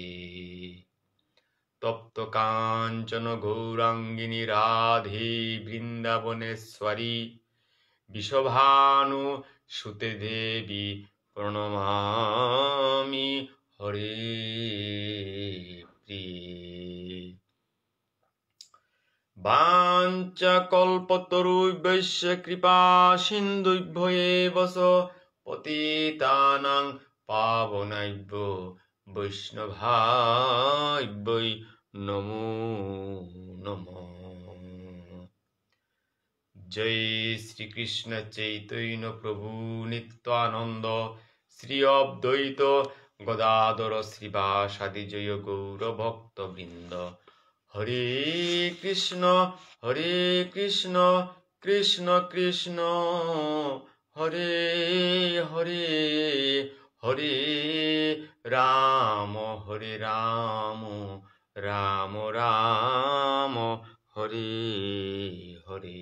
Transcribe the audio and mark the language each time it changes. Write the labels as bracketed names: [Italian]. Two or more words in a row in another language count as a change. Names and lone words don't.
[Sanskrit] তপ্ত কাঞ্চন গৌরাঙ্গিনী রাধে বৃন্দাবনেশ্বরী বিষভানু সুতে দেবী প্রণমামি হরে প্রিয়ে। বাঞ্ছাকল্পতরুভ্যশ্চ কৃপা সিন্ধুভ্যো এব চ পতিতানাং পাবনেভ্যো বৈষ্ণভায় নমো নমঃ। জয় শ্রীকৃষ্ণ চৈতন্য প্রভু নিত্যানন্দ শ্রী অদ্বৈত গদাধর শ্রীবাসাদি জয় গৌর ভক্তবৃন্দ। হরে কৃষ্ণ কৃষ্ণ কৃষ্ণ হরে হরে, হরে রাম রাম রাম হরে হরে।